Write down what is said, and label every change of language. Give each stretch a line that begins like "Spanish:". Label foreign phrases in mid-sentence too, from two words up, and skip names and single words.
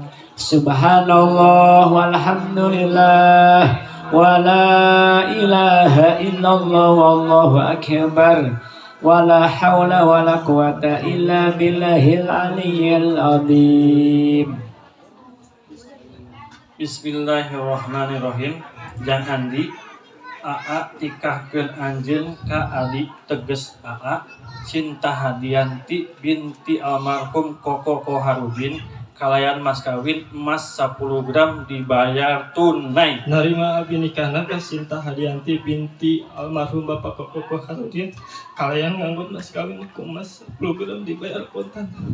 Arabic: سبحان الله والحمد لله ولا إله إلا الله والله أكبر. ولا حول ولا قوة إلا بالله العلي العظيم. Bismillahirrahmanirrahim.
Sundanese: Jang Andi Aa tikahkeun anjeun ka Adi teges Aa Sinta Hadianti binti almarhum Koko Koharudin kalayan mas kawin emas 10 gram dibayar tunai. Narima abi nikahna ka Sinta Hadianti binti almarhum Bapak Koko Koharudin kalayan nganggut mas kawin ku emas 10 gram dibayar kontan.